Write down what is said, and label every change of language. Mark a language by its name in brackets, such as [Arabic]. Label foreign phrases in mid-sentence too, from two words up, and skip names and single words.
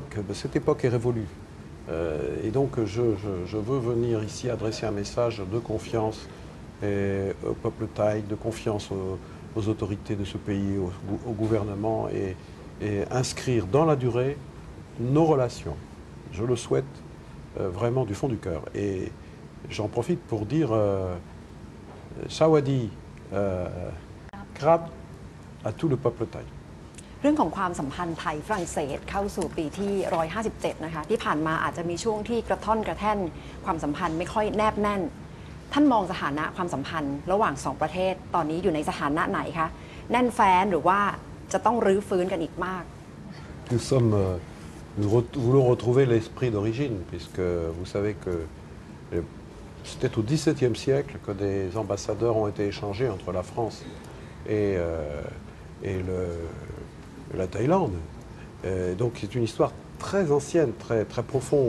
[French] Cette époque est révolue. Et donc je veux venir ici adresser un message de confiance au peuple thaï, de confiance aux autorités de ce pays, au gouvernement et inscrire dans la durée nos relations. Je le souhaite vraiment du fond du cœur. Et j'en profite pour dire [Thai] สวัสดีครับ [French] à tout le peuple thaï. [Thai] เรื่องของความสัมพันธ์ไทยฝรั่งเศสเข้าสู่ปีที่ 157 นะคะที่ผ่านมาอาจจะมีช่วงที่กระท่อนกระแท่นความสัมพันธ์ไม่ค่อยแนบแน่นท่านมองสถานะความสัมพันธ์ระหว่าง2ประเทศตอนนี้อยู่ในสถานะไหนคะแน่นแฟ้นหรือว่าจะต้องรื้อฟื้นกันอีกมาก [French] Nous voulons retrouver l'esprit d'origine, puisque vous savez que c'était au XVIIe siècle que des ambassadeurs ont été échangés entre la France et la Thaïlande. Donc c'est une histoire très ancienne, très, très profonde.